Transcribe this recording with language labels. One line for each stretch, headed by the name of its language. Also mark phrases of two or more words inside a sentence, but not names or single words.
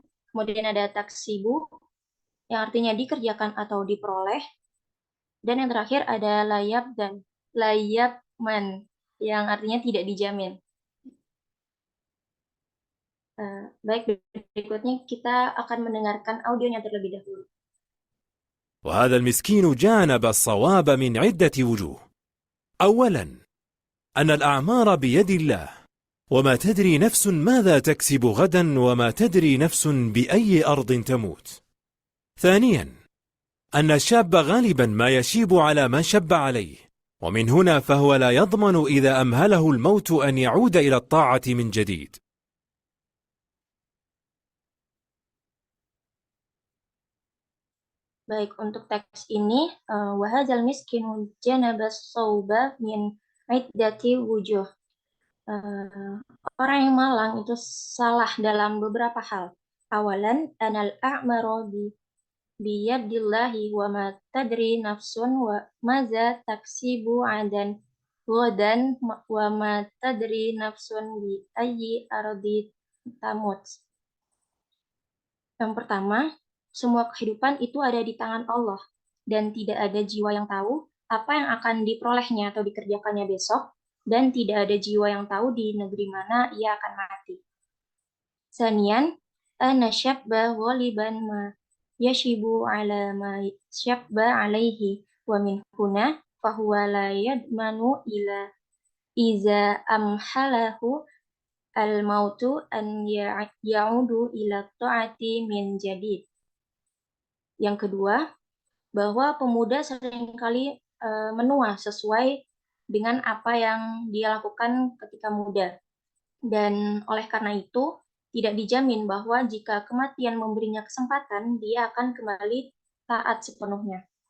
Indonesian: Kemudian ada taksibu, yang artinya dikerjakan atau diperoleh. Dan yang terakhir ada layabman, yang artinya tidak dijamin. Baik, berikutnya kita akan mendengarkan audionya terlebih dahulu.
Arabic: وهذا المسكين جانب الصواب من عدة وجوه. أولا أن الأعمار بيد الله، وما تدري نفس ماذا تكسب غدا، وما تدري نفس بأي أرض تموت. ثانيا أن الشاب غالبا ما يشيب على ما شب عليه، ومن هنا فهو لا يضمن إذا أمهله الموت أن يعود إلى الطاعة من جديد.
Indonesian: Baik, untuk teks ini,
Arabic: وهذا المسكين جانب الصواب من عدة وجوه.
Indonesian: Orang yang malang itu salah dalam beberapa hal. Awalan,
Arabic: أن الأعمار بيد الله وما تدري نفس وماذا تكسب غدا ودا وما تدري نفس بأي أرض تموت.
Indonesian: Yang pertama, semua kehidupan itu ada di tangan Allah, dan tidak ada jiwa yang tahu apa yang akan diperolehnya atau dikerjakannya besok, dan tidak ada jiwa yang tahu di negeri mana ia akan mati.
Arabic: ثانيا أن الشاب غالبا ما يشيب على ما شب عليه ومن هنا فهو لا يضمن إلى إذا أمهله الموت أن يعود إلى الطاعة من جديد.
Indonesian: Yang kedua, bahwa pemuda seringkali menua sesuai dengan apa yang dia lakukan ketika muda. Dan oleh karena itu, tidak dijamin bahwa jika kematian memberinya kesempatan, dia akan kembali taat sepenuhnya.